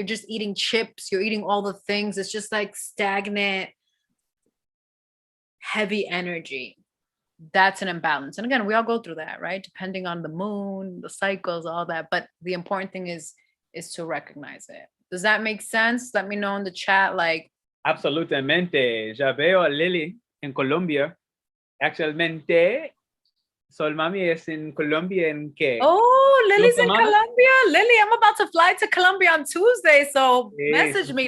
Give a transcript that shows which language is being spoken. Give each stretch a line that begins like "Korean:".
English: You're just eating chips, you're eating all the things. It's just like stagnant, heavy energy. That's an imbalance. And again, we all go through that, right? Depending on the moon, the cycles, all that. But the important thing is to recognize it. Does that make sense? Let me know in the chat, like.
Spanish: Absolutamente. Ya veo a Lily en Colombia. Actualmente, SoulMami es en Colombia en qué?
English: Oh, Lily's in Colombia. Lily, I'm about to fly to Colombia on Tuesday, so message me.